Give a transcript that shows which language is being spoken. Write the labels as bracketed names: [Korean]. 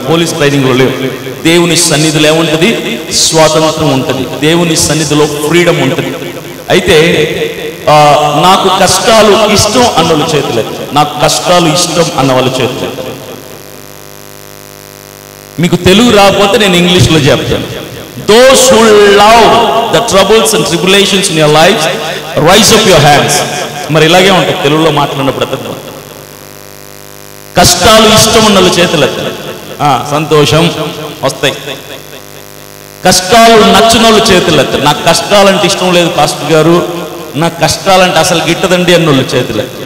[Telugu] Police ట్రైనింగ్లో లేవు. దేవుని సన్నిధిలో ఏముంటుంది? స్వాతంత్రం ఉంటుంది. దేవుని సన్నిధిలో ఫ్రీడమ్ ఉంటుంది. అయితే నాకు కష్టాలు ఇష్టం అన్న వాళ్ళ చేతులేదు, నాకు కష్టాలు ఇష్టం అన్న వాళ్ళ చేతులేదు. మీకు తెలుగు రాకపోతే నేను ఇంగ్లీష్లో చెప్తాను. [English] Those who love the troubles and tribulations in your lives, rise up your hands. [Telugu] మరి ఇలాగే ఉంటుంది తెలుగులో మాట్లాడినప్పుడు. అతను కష్టాలు ఇష్టం ఉన్న వాళ్ళ చేతులేదు, సంతోషం వస్తాయి. కష్టాలు నచ్చిన వాళ్ళు చేతులేదు. నాకు కష్టాలంటే ఇష్టం లేదు పాస్టర్ గారు, నాకు కష్టాలంటే అసలు గిట్టదండి అన్నోళ్ళు చేతులే.